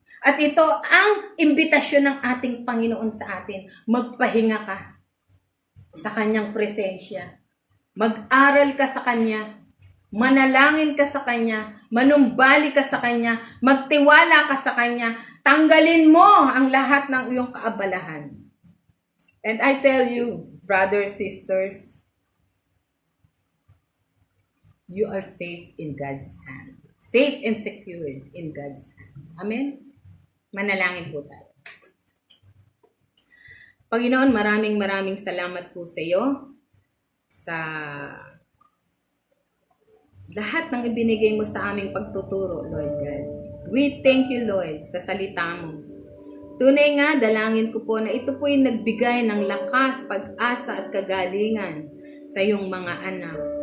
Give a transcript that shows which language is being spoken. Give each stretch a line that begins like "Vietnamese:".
Filipino: At ito ang imbitasyon ng ating Panginoon sa atin, magpahinga ka sa kanyang presensya. Mag-aral ka sa kanya, manalangin ka sa kanya, manumbali ka sa kanya, magtiwala ka sa kanya, tanggalin mo ang lahat ng iyong kaabalahan.
English: And I tell you, brothers, sisters, you are safe in God's hand. Safe and secured in God's hand.
Filipino: Amen? Manalangin po tayo. Panginoon, maraming salamat po sa iyo sa lahat ng ibinigay mo sa aming pagtuturo, Lord God.
English: We thank you, Lord,
Filipino: sa salita mo. Tunay nga, dalangin ko po na ito po yung nagbigay ng lakas, pag-asa at kagalingan sa iyong mga anak.